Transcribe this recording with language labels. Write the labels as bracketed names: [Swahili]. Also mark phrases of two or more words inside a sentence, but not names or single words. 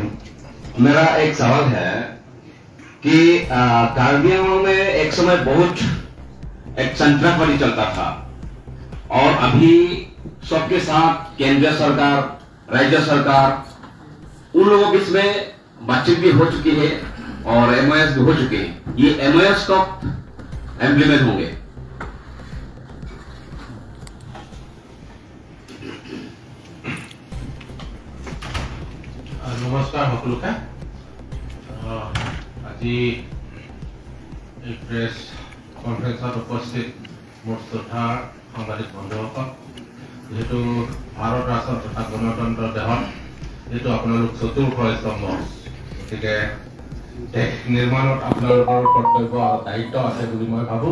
[Hindi] मेरा एक सवाल है कि कार्बी आंगलों में एक समय बहुत एक संतराफड़ी चलता था और अभी सबके साथ केंद्रीय सरकार, राज्य सरकार, उन लोगों के इसमें बातचीत भी हो चुकी है और एमओएस भी हो चुके हैं। ये एमओएस कब इम्प्लीमेंट होंगे? [Assamese] नमस्कार সকলোকে। আজি এই প্ৰেছ কনফাৰেন্সত উপস্থিত মোৰ শ্ৰদ্ধা সাংবাদিক বন্ধুসকল, যেহেতু ভাৰত ৰাষ্ট্ৰ তথা গণতন্ত্ৰ দেশত যেহেতু আপোনালোক চতুৰ্থ স্তম্ভ, গতিকে দেশ নিৰ্মাণত আপোনালোকৰ কৰ্তব্য আৰু দায়িত্ব আছে বুলি মই ভাবোঁ।